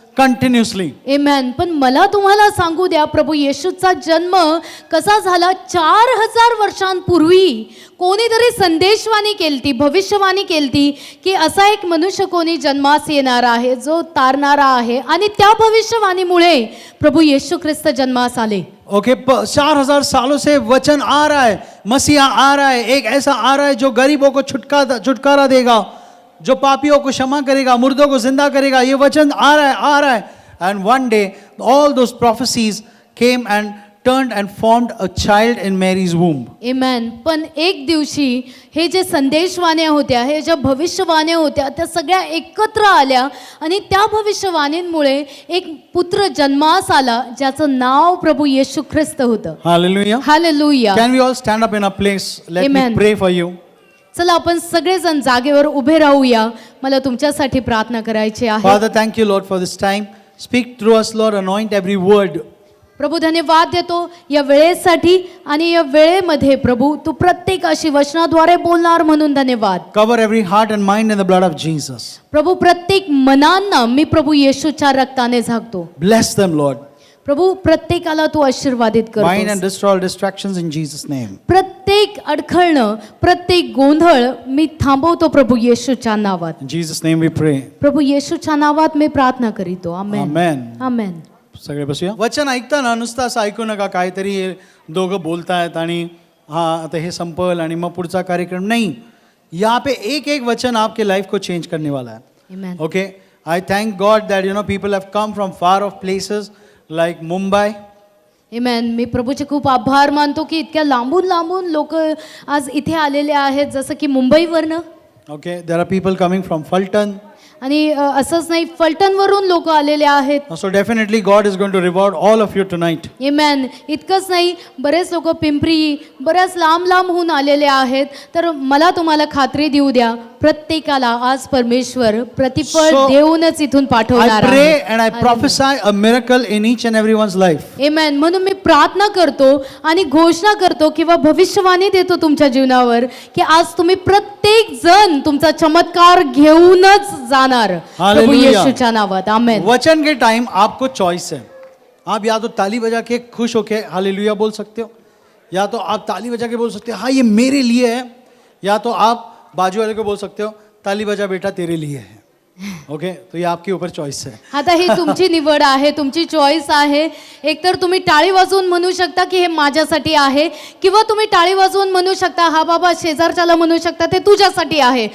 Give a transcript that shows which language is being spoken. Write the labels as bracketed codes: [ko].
[en] continuously. Amen. [mr] पण मला तुम्हाला सांगू द्या, प्रभू येशूचा जन्म कसा झाला. 4000 वर्षांपूर्वी कोणीतरी संदेशवाणी केलती, भविष्यवाणी केलती की असा एक मनुष्य कोणी जन्मास येणार आहे जो तारणारा आहे, आणि त्या भविष्यवाणीमुळे प्रभू येशू ख्रिस्त जन्मास आले. [hi] ओके 4000 सालों से वचन आ रहा है, मसीहा आ रहा है, एक ऐसा आ रहा है जो गरीबों को छुटकारा देगा, जो पापियों को क्षमा करेगा, मुर्दों को जिंदा करेगा. ये वचन आ रहा है. [en] And one day all those prophecies came and turned and formed a child in Mary's womb. Amen. [mr] पण एक दिवशी हे जे संदेशवाण्या होत्या, हे ज्या भविष्यवाण्या होत्या, त्या सगळ्या एकत्र आल्या आणि त्या भविष्यवाणींमुळे एक पुत्र जन्मास आला ज्याचं नाव प्रभू येशू ख्रिस्त होतं. [en] Hallelujah. Hallelujah. Can we all stand up in our place? Let me Amen. pray for you. [mr] चला आपण सगळेजण जागेवर उभे राहूया. मला तुमच्यासाठी प्रार्थना करायची आहे. [en] Father, thank you, Lord, for this time. Speak through us, Lord. Anoint every word. [mr] प्रभू धन्यवाद देतो या वेळेसाठी, आणि या वेळेमध्ये प्रभू तू प्रत्येकाशी वचनाद्वारे बोलणार म्हणून धन्यवाद. [en] Cover every heart and mind in the blood of Jesus. [mr] प्रभू प्रत्येक मनांना मी प्रभू येशूच्या रक्ताने झाकतो. [en] Bless them, Lord. [mr] प्रभू प्रत्येकाला तू आशीर्वादित [en] Bind and [mr] कर. [en] destroy all distractions in Jesus' name. [mr] प्रत्येक अडखळणं, प्रत्येक गोंधळ मी थांबवतो प्रभू येशूच्या नावात. [en] In Jesus' name we pray. [mr] प्रभू येशूच्या नावात मी प्रार्थना करीतो. [en] Amen. Amen. Amen. [mr] सगळे बसूया. वचन ऐकताना नुसतं असं ऐकू नका काहीतरी हे दोघं बोलतायत आणि हां आता हे संपल आणि मग पुढचा कार्यक्रम नाही. [hi] यहाँ पे एक एक वचन आपके लाइफ को चेंज करने वाला है. [en] Amen. Okay I thank God that people have come from far off places like Mumbai. Amen. [mr] मी प्रभूचे खूप आभार मानतो की इतक्या लांबून लांबून लोक आज इथे आलेले आहेत, जसं की मुंबईवरनं. [en] Okay there are people coming from Phaltan. [mr] आणि असंच नाही, फलटणवरून लोक आलेले आहेत. [en] So definitely God is going to reward all of you tonight. Amen. [mr] इतकंच नाही, बरेच लोक पिंपरी, बऱ्याच लांब लांबहून आलेले आहेत. तर मला तुम्हाला खात्री देऊ द्या, प्रत्येकाला आज परमेश्वर प्रतिफळ [en] So, [mr] देऊनच इथून [en] I [mr] पाठवणार [en] pray [mr] आहे. [en] and I prophesy a miracle in each and everyone's life. Amen. [mr] म्हणून मी प्रार्थना करतो आणि घोषणा करतो किंवा भविष्यवाणी देतो तुमच्या जीवनावर की आज तुम्ही प्रत्येक जण तुमचा चमत्कार घेऊनच जाणार प्रभू [en] Hallelujah. [mr] येशूच्या नावात. आमेन. [hi] वचन के टाइम आपको चॉइस है. आप या तो ताली बजा के खुश होके हालेलुया बोल सकते हो, या तो आप ताली बजा के बोल सकते हो हाँ ये मेरे लिए है, या तो आप बाजू वाले को बोल सकते हो ताली बजा बेटा तेरे लिए है. ओके तो ये आपके ऊपर चॉइस है. [mr] आता ही तुमची निवड आहे, तुमची चॉईस आहे. एकतर तुम्ही टाळी वाजवून म्हणू शकता की हे माझ्यासाठी आहे, किंवा तुम्ही टाळी वाजवून म्हणू शकता हा बाबा शेजारच्याला म्हणू शकता ते तुझ्यासाठी आहे,